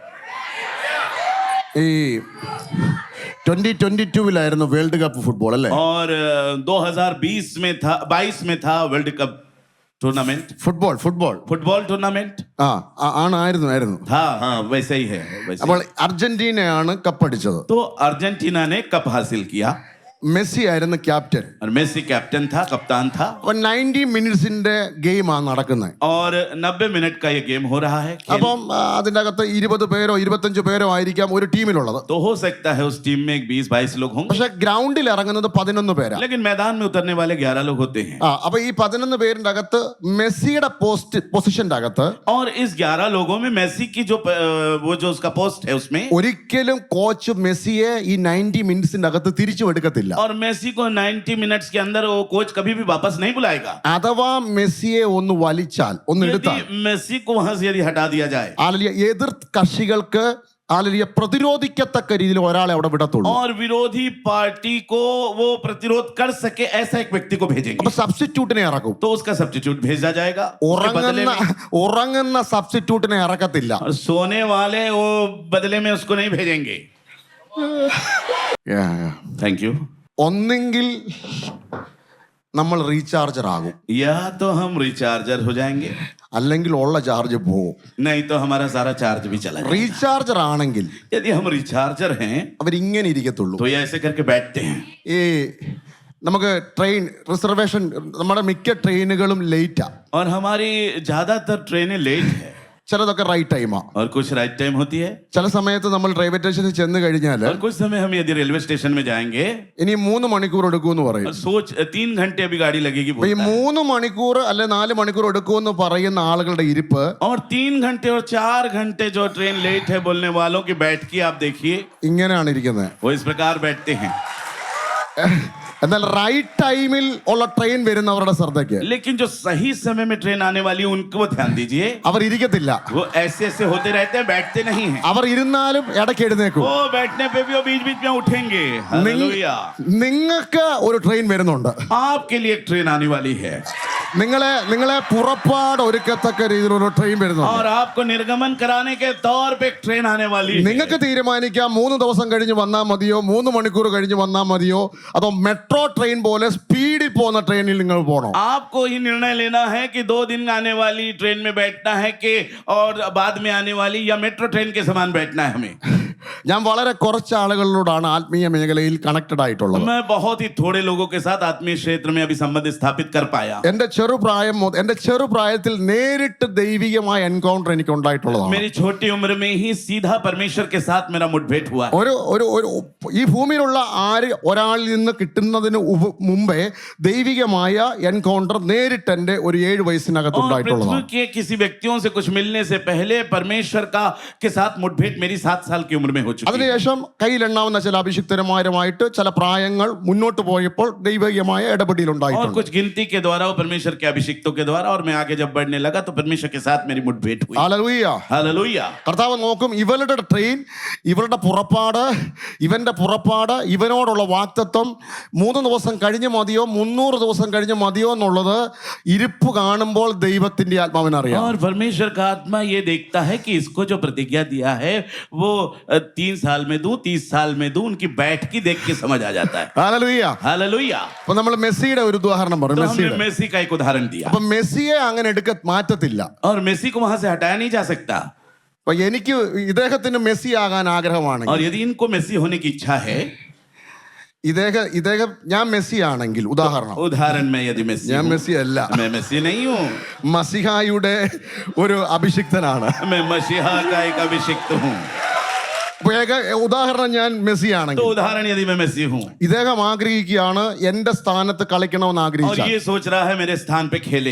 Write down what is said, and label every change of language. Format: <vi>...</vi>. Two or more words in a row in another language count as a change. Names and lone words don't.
<ml>ഈ 2022</ml> <en>world cup football</en> <ml>അല്ലേ?</ml> <hi>और 2020 में था, 22 में था</hi> <en>world cup tournament, football football football tournament</en> <ml>ആയിരുന്നു</ml> <hi>था। हाँ वैसे ही है, वैसे</hi> <ml>അപ്പോൾ അർജന്റീനയാണ് കപ്പടിച്ചത്.</ml> <hi>तो अर्जेंटीना ने कप हासिल किया</hi> <ml>മെസ്സി ആയിരുന്നു ക്യാപ്റ്റൻ.</ml> <hi>और मेसी कैप्टन था, कप्तान था।</hi> <ml>അപ്പൊ 90 മിനിറ്റ്സിന്റെ ഗെയിമാണ് നടക്കുന്നത്.</ml> <hi>और 90 मिनट का ये गेम हो रहा है, खेल।</hi> <ml>അപ്പം അതിന്റെ അകത്ത് 20 പേരോ 25 പേരോ ആയിരിക്കാം ഒരു ടീമിലുള്ളത്.</ml> <hi>तो हो सकता है उस टीम में 20-22 लोग होंगे,</hi> <ml>പക്ഷെ ഗ്രൗണ്ടിൽ ഇറങ്ങുന്നത് 11 പേരാ.</ml> <hi>लेकिन मैदान में उतरने वाले 11 लोग होते हैं।</hi> <ml>അപ്പൊ ഈ 11 പേരിന്റെ അകത്ത് മെസ്സിയുടെ പൊസിഷന്റെ അകത്ത്</ml> <hi>और इस 11 लोगों में मेसी की वो जो उसका पोस्ट है उसमें,</hi> <ml>ഒരിക്കലും കോച്ച് മെസ്സിയെ ഈ 90 മിനിറ്റ്സിന്റെ അകത്ത് തിരിച്ചു എടുക്കത്തില്ല.</ml> <hi>और मेसी को 90 मिनट्स के अंदर वो कोच कभी भी वापस नहीं बुलाएगा।</hi> <ml>അഥവാ മെസ്സിയെ ഒന്ന് വലിച്ചാൽ ഒന്ന് എടുത്താൽ</ml> <hi>यदि मेसी को वहां से यदि हटा दिया जाए,</hi> <ml>എതിർ കക്ഷികൾക്ക് പ്രതിരോധിക്കത്തക്ക രീതിയിൽ ഒരാളെ അവിടെ വിടത്തുള്ളൂ.</ml> <hi>और विरोधी पार्टी को वो प्रतिरोध कर सके ऐसा एक व्यक्ति को भेजेंगे,</hi> <ml>അപ്പൊ സബ്സ്റ്റിറ്റ്യൂട്ടിനെ ഇറക്കും.</ml> <hi>तो उसका सब्स्टिट्यूट भेजा जाएगा उसके बदले में।</hi> <ml>ഉറങ്ങുന്ന സബ്സ്റ്റിറ്റ്യൂട്ടിനെ ഇറക്കത്തില്ല.</ml> <hi>और सोने वाले वो बदले में उसको नहीं भेजेंगे।</hi> <en>thank you.</en> <ml>ഒന്നെങ്കിൽ നമ്മൾ റീചാർജർ ആകും,</ml> <hi>या तो हम रिचार्जर हो जाएंगे,</hi> <ml>അല്ലെങ്കിൽ ഉള്ള ചാർജ് പോവും.</ml> <hi>नहीं तो हमारा सारा चार्ज भी चला जाएगा।</hi> <ml>റീചാർജർ ആണെങ്കിൽ</ml> <hi>यदि हम रिचार्जर हैं</hi> <ml>അവരിങ്ങനെ ഇരിക്കത്തുള്ളൂ.</ml> <hi>तो ये ऐसे करके बैठते हैं।</hi> <ml>ഈ നമുക്ക്</ml> <en>train reservation,</en> <ml>നമ്മുടെ മിക്ക ട്രെയിനുകളും ലേറ്റാ.</ml> <hi>और हमारी ज्यादातर ट्रेनें लेट है</hi> <ml>ചിലതൊക്കെ റൈറ്റ് ടൈമാ.</ml> <hi>और कुछ</hi> <en>right time</en> <hi>होती है।</hi> <ml>ചില സമയത്ത് നമ്മൾ റെയിൽവേ സ്റ്റേഷനിൽ ചെന്ന് കഴിഞ്ഞാൽ</ml> <hi>और कुछ समय हम यदि रेलवे स्टेशन में जाएंगे</hi> <ml>ഇനി 3 മണിക്കൂർ എടുക്കുമെന്ന് പറയും.</ml> <hi>और सोच 3 घंटे अभी गाड़ी लगेगी</hi> <ml>അപ്പൊ ഈ</ml> <hi>बोलता है।</hi> <ml>3 മണിക്കൂർ അല്ലെ 4 മണിക്കൂർ എടുക്കുമെന്ന് പറയുന്ന ആളുകളുടെ ഇരിപ്പ്</ml> <hi>और 3 घंटे और 4 घंटे जो</hi> <en>train late</en> <hi>है बोलने वालों की बैठकी आप देखिए,</hi> <ml>ഇങ്ങനെയാണ് ഇരിക്കുന്നത്.</ml> <hi>वो इस प्रकार बैठते हैं।</hi> <ml>എന്നാൽ റൈറ്റ് ടൈമിൽ ഉള്ള ട്രെയിൻ വരുന്നവരുടെ ശ്രദ്ധയ്ക്ക്</ml> <hi>लेकिन जो सही समय में ट्रेन आने वाली है उनको ध्यान दीजिए,</hi> <ml>അവർ ഇരിക്കത്തില്ല.</ml> <hi>वो ऐसे ऐसे होते रहते हैं, बैठते नहीं हैं।</hi> <ml>അവർ ഇരുന്നാലും ഇടയ്ക്ക് എഴുന്നേക്കും.</ml> <hi>वो बैठने पे भी वो बीच बीच में उठेंगे। हालेलुया।</hi> <ml>നിങ്ങൾക്ക് ഒരു ട്രെയിൻ വരുന്നുണ്ട്.</ml> <hi>आपके लिए एक ट्रेन आने वाली है,</hi> <ml>നിങ്ങളെ പുറപ്പാട് ഒരുക്കത്തക്ക രീതിയിലുള്ള ട്രെയിൻ വരുന്നുണ്ട്.</ml> <hi>और आपको निर्गमन कराने के तौर पे एक ट्रेन आने वाली है।</hi> <ml>നിങ്ങൾക്ക് തീരുമാനിക്കാം 3 ദിവസം കഴിഞ്ഞ് വന്നാൽ മതിയോ, 3 മണിക്കൂർ കഴിഞ്ഞ് വന്നാൽ മതിയോ, അതോ</ml> <en>metro train</en> <ml>പോലെ സ്പീഡിൽ പോകുന്ന ട്രെയിനിൽ നിങ്ങൾ പോകണോ.</ml> <hi>आपको ही निर्णय लेना है कि 2 दिन आने वाली ट्रेन में बैठना है कि और बाद में आने वाली या</hi> <en>metro train</en> <hi>के समान बैठना है हमें।</hi> <ml>ഞാൻ വളരെ കുറച്ച് ആളുകളോടാണ് ആത്മീയ മേഖലയിൽ കണക്റ്റഡ് ആയിട്ടുള്ളത്.</ml> <hi>मैं बहुत ही थोड़े लोगों के साथ आत्मीय क्षेत्र में अभी संबंध स्थापित कर पाया।</hi> <ml>എന്റെ ചെറുപ്രായത്തിൽ നേരിട്ട് ദൈവികമായ എൻകൗണ്ടർ എനിക്ക് ഉണ്ടായിട്ടുള്ളതാണ്.</ml> <hi>मेरी छोटी उम्र में ही सीधा परमेश्वर के साथ मेरा मुठभेड़ हुआ है।</hi> <ml>ഒരു ഈ ഭൂമിയിലുള്ള ഒരാളിൽ നിന്ന് കിട്ടുന്നതിന് മുമ്പേ ദൈവികമായ എൻകൗണ്ടർ നേരിട്ട് എന്റെ ഒരു 7 വയസ്സിനകത്ത്</ml> <hi>और</hi> <ml>ഉണ്ടായിട്ടുള്ളതാണ്.</ml> <hi>पृथ्वी के किसी व्यक्तियों से कुछ मिलने से पहले परमेश्वर के साथ मुठभेड़ मेरी 7 साल की उम्र में हो चुकी है।</hi> <ml>അതിനുശേഷം കയ്യിലെണ്ണാവുന്ന ചില അഭിഷിക്തരുമാരുമായിട്ട് ചില പ്രായങ്ങൾ മുന്നോട്ട് പോയപ്പോൾ ദൈവികമായ ഇടപെടൽ</ml> <hi>और</hi> <ml>ഉണ്ടായിട്ടുണ്ട്.</ml> <hi>कुछ गिनती के द्वारा वो परमेश्वर के अभिषिक्तों के द्वारा, और मैं आगे जब बढ़ने लगा तो परमेश्वर के साथ मेरी मुठभेड़ हुई।</hi> <ml>ഹല്ലേലൂയ.</ml> <hi>हालेलुया।</hi> <ml>കർത്താവ് നോക്കും ഇവരുടെ ട്രെയിൻ, ഇവരുടെ പുറപ്പാട്, ഇവന്റെ പുറപ്പാട്, ഇവനോടുള്ള വാക്തത്വം 3 ദിവസം കഴിഞ്ഞ് മതിയോ 300 ദിവസം കഴിഞ്ഞ് മതിയോ എന്നുള്ളത് ഇരിപ്പ് കാണുമ്പോൾ ദൈവത്തിന്റെ ആത്മാവിനറിയാം.</ml> <hi>और परमेश्वर का आत्मा ये देखता है कि इसको जो प्रतिज्ञा दिया है वो 3 साल में दूं, 30 साल में दूं, उनकी बैठकी देख के समझ आ जाता है।</hi> <ml>ഹല്ലേലൂയ.</ml> <hi>हालेलुया।</hi> <ml>അപ്പൊ നമ്മൾ മെസ്സിയുടെ ഒരു ഉദാഹരണം</ml> <hi>तो</hi> <ml>പറഞ്ഞു.</ml> <hi>हमने</hi> <ml>മെസ്സിയുടെ</ml> <hi>मेसी का एक उदाहरण दिया,</hi> <ml>അപ്പൊ മെസ്സിയെ അങ്ങനെ മാറ്റത്തില്ല.</ml> <hi>और मेसी को वहां से हटाया नहीं जा सकता।</hi> <ml>അപ്പൊ എനിക്ക് ഇദ്ദേഹത്തിന് മെസ്സി ആകാൻ ആഗ്രഹമാണ്.</ml> <hi>और यदि इनको मेसी होने की इच्छा है,</hi> <ml>ഇദ്ദേഹം ഞാൻ മെസ്സി ആണെങ്കിൽ,</ml> <hi>उदाहरण में यदि मेसी</hi> <ml>ഞാൻ</ml> <hi>हूं,</hi> <ml>മെസ്സി അല്ല,</ml> <hi>मैं मेसी नहीं हूँ,</hi> <ml>മസിഹായുടെ ഒരു അഭിഷിക്തനാണ്.</ml> <hi>मैं मसीहा का एक अभिषिक्त हूँ।</hi> <ml>ഉദാഹരണം ഞാൻ മെസ്സി</ml> <hi>तो</hi> <ml>ആണെങ്കിൽ</ml> <hi>उदाहरण यदि मैं मेसी हूँ</hi> <ml>ഇദ്ദേഹം ആഗ്രഹിക്കുകയാണ് എന്റെ സ്ഥാനത്ത് കളിക്കണമെന്ന്</ml> <hi>और</hi> <ml>ആഗ്രഹിച്ചു.</ml> <hi>ये सोच रहा है मेरे स्थान पे खेले,</hi>